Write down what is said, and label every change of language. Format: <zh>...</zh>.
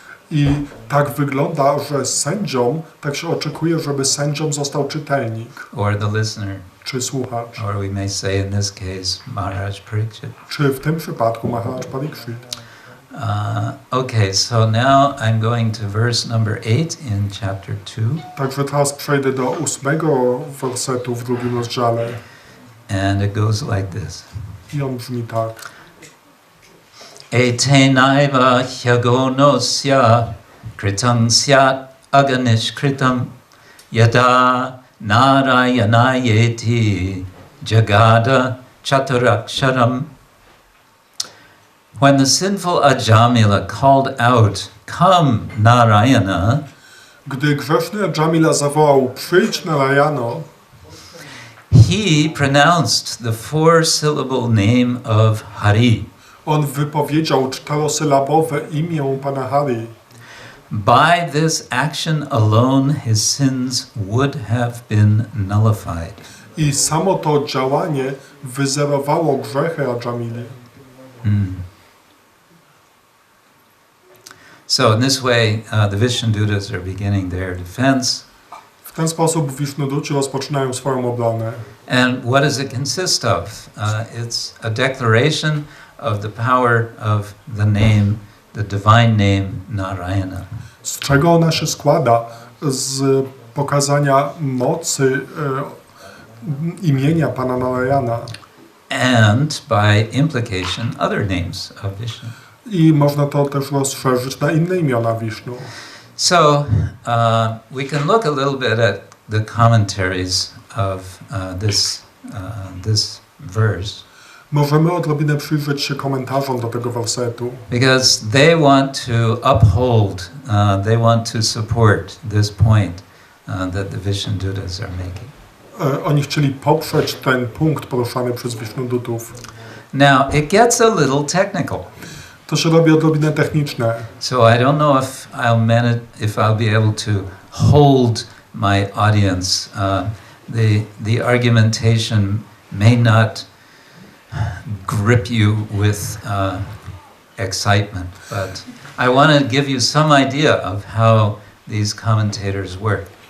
<pl>I tak wygląda, że sędzią, tak się oczekuje, żeby sędzią został czytelnik.</pl> <en>Or the listener.</en> <pl>Czy słuchacz.</pl> <en>Or we may say in this case, Maharaj Pariksit.</en> <pl>Czy w tym przypadku Maharaj Pariksit.</pl> <en>Okay, so now I'm going to verse number 8 in chapter 2.</en> <pl>Także teraz przejdę do 8 wersetu w drugim rozdziale.</pl> <en>And it goes like this.</en> <pl>I on brzmi tak.</pl> <sa>Etenaiva hyagonosya kritam syat aganishkritam yada narayanayeti jagada chaturaksharam.</sa> <en>When the sinful Ajamila called out, "Come, Narayana,"</en> <pl>Gdy grzeszny Ajamila zawołał, przyjdź Narayano,</pl> <en>he pronounced the four-syllable name of Hari.</en> <pl>on wypowiedział 4-sylabowe imię Pana Hari.</pl> <en>By this action alone his sins would have been nullified.</en> <pl>I samo to działanie wyzerowało grzechy Ajamili.</pl> <en>So in this way, the Vishnudutas are beginning their defense.</en> <pl>W ten sposób Wisznuduci rozpoczynają swoją obronę.</pl> <en>And what does it consist of? It's a declaration of the power of the name, the divine name Narayana.</en> <pl>Z czego ona się składa? Z pokazania mocy imienia Pana Narayana.</pl> <en>And by implication, other names of Vishnu.</en> <pl>I można to też rozszerzyć na inne imiona Wisznu.</pl> <en>So we can look a little bit at the commentaries of this verse,</en> <pl>Możemy odrobinę przyjrzeć się komentarzom do tego wersetu,</pl> <en>because they want to uphold, they want to support this point that the Vishnudutas are making.</en> <pl>Oni chcieli poprzeć ten punkt poruszany przez Wishnudutów.</pl> <en>Now it gets a little technical.</en> <pl>To się robi odrobinę techniczne.</pl> <en>So I don't know if I'll be able to hold my audience. The argumentation may not grip you with excitement, but I want to give you some idea of how these commentators work.</en>